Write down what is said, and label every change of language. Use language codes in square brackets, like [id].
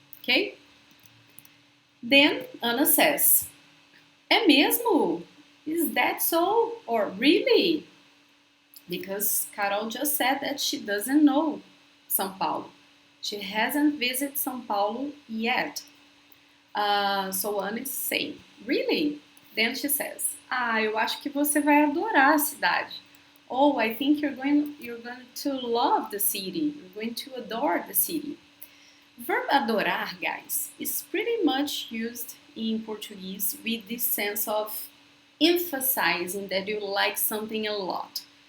[en] Okay? Then Anna says, [pt] é mesmo? [en] Is that so? Or really? Because Carol just said that she doesn't know São Paulo. She hasn't visited São Paulo yet. So Anna is saying, really? Then she says, [pt] eu acho que você vai adorar a cidade. [en] Oh, I think you're going to love the city. You're going to adore the city. Verb adorar, guys, is pretty much used in Portuguese with this sense of emphasizing that you like something a lot.